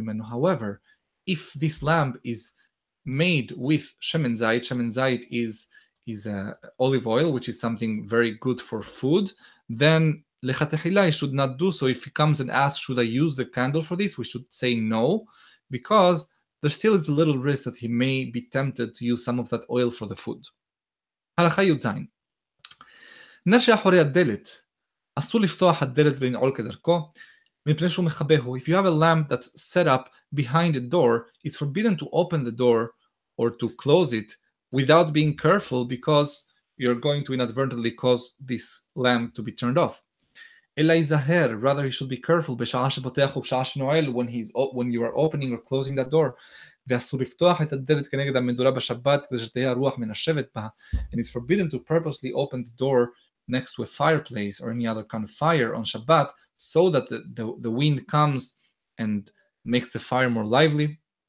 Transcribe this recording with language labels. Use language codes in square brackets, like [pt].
[en] However, if this lamp is made with shemen zayit is olive oil, which is something very good for food, then lechatechila should not do so. If he comes and asks, should I use the candle for this? We should say no, because there still is a little risk that he may be tempted to use some of that oil for the food. [he] הלכה י"ז, נר שאחורי הדלת, אסור לפתוח הדלת ולנעול כדרכו, מפני שהוא מכבהו. [en] If you have a lamp that's set up behind the door, it's forbidden to open the door or to close it without being careful, because you're going to inadvertently cause this lamp to be turned off. [he] אלא ייזהר, [en] rather he should be careful [he] בשעה שפותח ובשעה שנועל, [en] when you are opening or closing that door. [he] ואסור לפתוח את הדלת כנגד המדורה בשבת כדי שתהיה הרוח מנשבת בה. [en] And it's forbidden to purposely open the door next to a fireplace or any other kind of fire on Shabbat, so that the wind comes and makes the fire more lively.